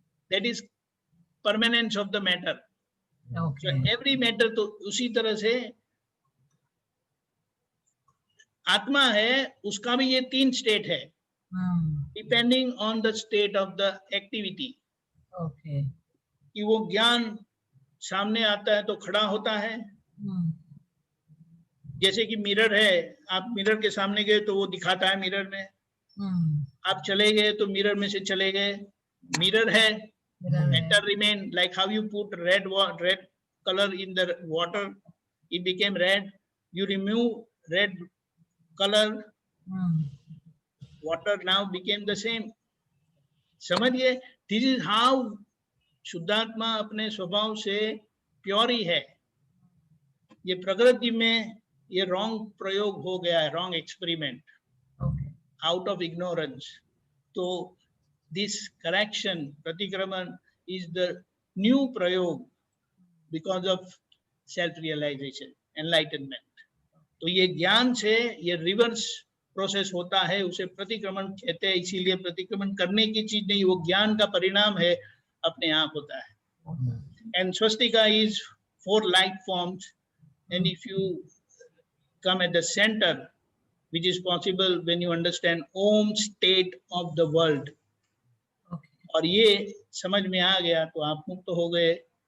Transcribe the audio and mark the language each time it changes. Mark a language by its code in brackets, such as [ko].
[en] that is permanence of the matter. So okay, [hi] every matter, तो उसी तरह से आत्मा है, उसका भी ये तीन स्टेट है, hmm, [en] Depending on the state of the activity. okay, [hi] कि वो ज्ञान सामने आता है तो खड़ा होता है, hmm, जैसे कि मिरर है, आप मिरर के सामने गए तो वो दिखाता है मिरर में, hmm, आप चले गए तो मिरर में से चले गए, मिरर है. mirror है, [en] Matter remain, like how you put red color in the water, it became red. You remove red color, hmm, water now became the same. [hi] समझिए, [en] this is how [hi] शुद्धात्मा अपने स्वभाव से प्योर ही है. ये प्रकृति में ये रॉन्ग प्रयोग हो गया है, wrong experiment, [en] okay, out of ignorance. So this correction, प्रतिक्रमण, is the new prayog because of self realization, enlightenment. [hi] तो ये ज्ञान से ये रिवर्स प्रोसेस होता है उसे प्रतिक्रमण कहते हैं। इसीलिए प्रतिक्रमण करने की चीज नहीं, वो ज्ञान का परिणाम है, अपने आप होता है। [en] And swastika is 4 light forms, and if you come at the center, which is possible when you understand Om state of the world, Okay. [hi] और ये समझ में आ गया तो आप मुक्त हो गए।